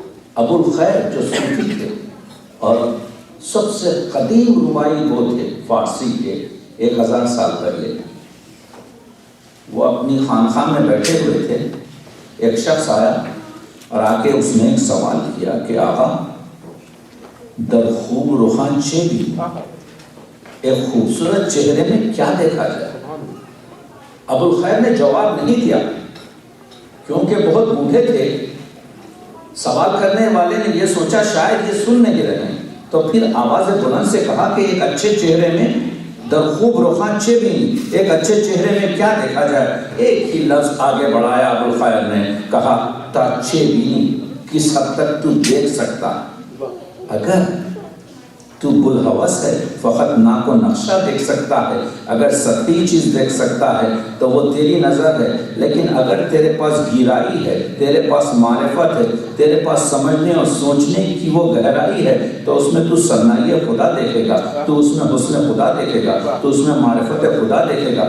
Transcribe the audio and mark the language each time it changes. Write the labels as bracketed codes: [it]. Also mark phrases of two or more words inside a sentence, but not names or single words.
[ur] ابو الخیر جو صوفی تھے اور سب سے قدیم رباعی وہ تھے فارسی کے 1000 سال پہلے، وہ اپنی خانقاہ میں بیٹھے ہوئے تھے، ایک شخص آیا اور آ کے اس نے ایک سوال کیا کہ [fa] آقا در خوب رخان چه بھی، [ur] ایک خوبصورت چہرے میں کیا دیکھا جائے؟ ابو الخیر نے جواب نہیں دیا کیونکہ بہت بوڑھے تھے۔ سوال کرنے والے نے یہ سوچا شاید یہ سن نہیں رہے ہیں، تو پھر آواز بلند سے کہا کہ ایک اچھے چہرے میں [fa] در خوب رخان چه بھی، [ur] ایک اچھے چہرے میں کیا دیکھا جائے؟ ایک ہی لفظ آگے بڑھایا ابو الخیر نے، کہا [fa] تا چه بھی، [ur] کس حد تک تو دیکھ سکتا؟ اگر تو بلحوث ہے فقط ناک و نقشہ دیکھ سکتا ہے، اگر سطحی چیز دیکھ سکتا ہے تو وہ تیری نظر ہے، لیکن اگر تیرے پاس گہرائی ہے، تیرے پاس معرفت ہے، تیرے پاس سمجھنے اور سوچنے کی وہ گہرائی ہے، تو اس میں تو ثنائی خدا دیکھے گا، تو اس میں حسن خدا دیکھے گا، تو اس میں معرفت خدا دیکھے گا۔